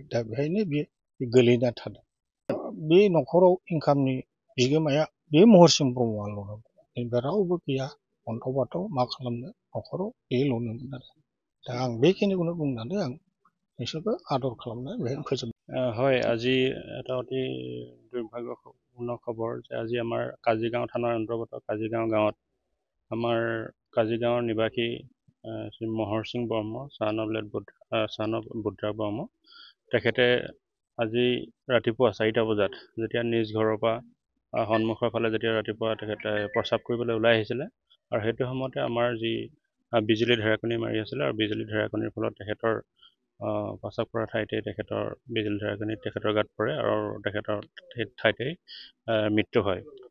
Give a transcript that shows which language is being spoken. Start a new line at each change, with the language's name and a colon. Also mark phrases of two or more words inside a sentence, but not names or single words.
Bodo: दा बेहायनो बे गोलैना थादों। बे न'खराव इनकामनि बिगोमाया बे महरसिं ब्रह्मआल'। बेनिफ्राय रावबो गैया अन्थाव बाथाव मा खालामनो न'खराव बेल'नोमोन आरो। दा आं बेखिनिखौनो बुंनानै आं नोंसोरखौ आदर खालामनानै बेहायनो फोजोब।
Assamese: হয়, আজি এটা অতি দুৰ্ভাগ্যপূৰ্ণ খবৰ যে আজি আমাৰ কাজিগাঁও থানাৰ অন্তৰ্গত কাজিগাঁও গাঁৱত আমাৰ কাজিগাঁৱৰ নিবাসী শ্ৰী মহৰ সিং ব্ৰহ্ম চান অফ বুদ্ৰা ব্ৰহ্ম তেখেতে আজি ৰাতিপুৱা 4টা বজাত যেতিয়া নিজ ঘৰৰ পৰা সন্মুখৰ ফালে যেতিয়া ৰাতিপুৱা তেখেতে প্ৰস্ৰাৱ কৰিবলৈ ওলাই আহিছিলে আৰু সেইটো সময়তে আমাৰ যি বিজুলী ঢেৰেকনি মাৰি আছিলে আৰু বিজুলী ঢেৰেকনিৰ ফলত তেখেতৰ প্ৰস্ৰাৱ কৰা ঠাইতে তেখেতৰ বিজুলী ঢেৰেকনিত তেখেতৰ গাত পৰে আৰু তেখেতৰ সেই ঠাইতেই মৃত্যু হয়।